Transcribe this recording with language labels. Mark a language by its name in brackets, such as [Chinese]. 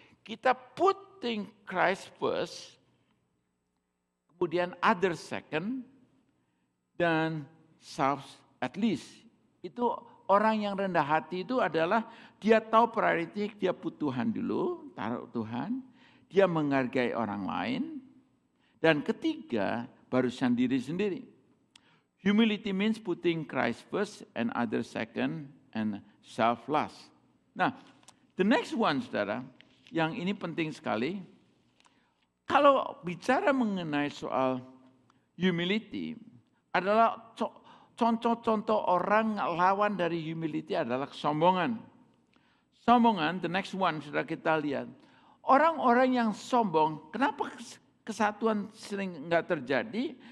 [Indonesian] Kita [English] putting Christ first, [Indonesian] kemudian [English] other second, [Indonesian] dan [English] self at least. [Indonesian] Itu orang yang rendah hati itu adalah dia tahu priority, dia put Tuhan dulu, taruh Tuhan, dia menghargai orang lain, dan ketiga barusan diri sendiri. [English] Humility means putting Christ first and other second and self last. [Indonesian] Nah, [English] The next one, [Indonesian] saudara, yang ini penting sekali. Kalau bicara mengenai soal humility, adalah contoh-contoh orang lawan dari humility adalah kesombongan. Sombongan, [English] the next one, [Indonesian] sudah kita lihat. Orang-orang yang sombong, kenapa kesatuan sering nggak terjadi?